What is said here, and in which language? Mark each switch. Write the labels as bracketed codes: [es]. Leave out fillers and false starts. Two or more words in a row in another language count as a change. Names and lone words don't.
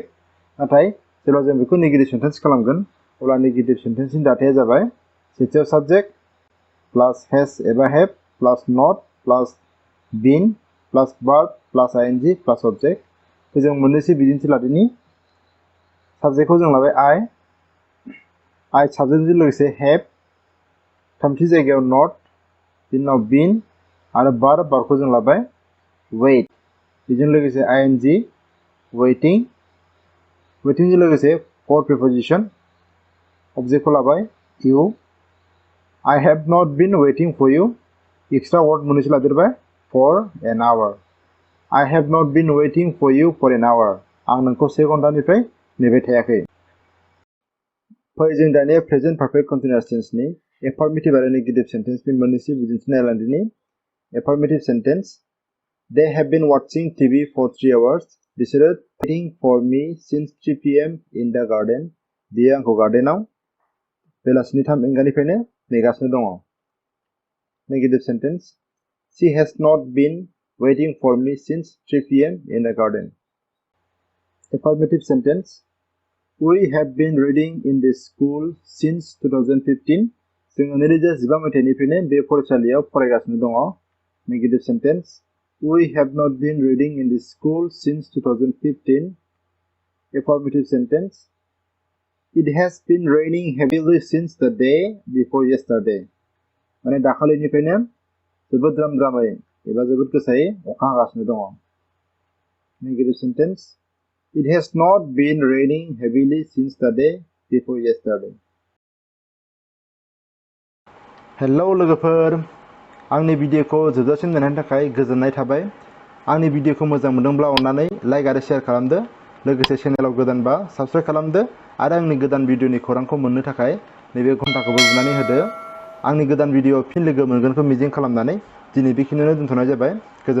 [brx] नाथाय जेब्ला जों बेखौ [en] negative sentence [brx] खालामगोन अब्ला [en] negative sentence [brx] दाथाया जाबाय सेथियाव [en] subject plus has [brx] एबा [en] have plus not plus been plus verb plus ing plus object. [brx] जों मोननैसो बिदिन्थि लादिनि। साबजेक्टखौ जों लाबाय I साबजेक्टजों लोगोसे हेभ, थामथि जायगायाव नट, बिनि उनाव बिन आरो बार्बखौ जों लाबाय wait, बेजों लोगोसे [en] ing waiting, [brx] waitingजों लोगोसे [en] for preposition, [brx] objectखौ लाबाय you। [en] I have not been waiting for you, extra word [brx] मोननैसो लादेरबाय [en] for an hour। I have not been waiting for you for an hour, [brx] आं नोंखौ 1 घन्टानिफ्राय नेबाय थायाखै। जों दानिया [en] present perfect continuous tense [brx] एफार्मेटिभ आरो नेगेटिभ सेन्टेन्सनि मोननैसो बिदिन्थि नायलांदिनि। [en] affirmative sentence They have been watching TV for 3 hours, बिसोरो waiting for me since 3 PM in the garden, [brx] बियो आंखौ गार्डेनाव बेलासिनि 3 रिंगानिफ्रायनो नेगासिनो दङ। [en] negative sentence She has not been waiting for me since 3 PM in the garden। affirmative sentence We have been reading in this school since 2015. [brx] जोङो 2015 मायथाइनिफ्रायनो बे फरायसालियाव फरायगासिनो दङ. [en] Negative sentence. We have not been reading in this school since 2015. Affirmative sentence. It has been raining heavily since the day before yesterday. [brx] माने दाखालिनिफ्रायनो जोबोद द्रामै एबा जोबोद गोसायै अखा हागासिनो दङ. [en] Negative sentence. It has not been raining heavily since the day before yesterday. [brx] Hello लोगोफोर, आंनि भिडियोखौ जोबजासिम नायनायनि थाखाय गोजोननाय थाबाय. आंनि भिडियोखौ मोजां मोनदोंब्ला अन्नानै लाइक आरो शेयार खालामदो. लोगोसे चेनेलाव गोदानबा साबस्क्राइब खालामदो आरो आंनि गोदान भिडियोनि खौरांखौ मोननो थाखाय नैबे घन्टाखौबो बुनानै होदो. आंनि गोदान भिडियोआव फिन लोगो मोनगोनखौ मिजिं खालामनानै दिनै बेखिनियावनो दोनथ'नाय जाबाय.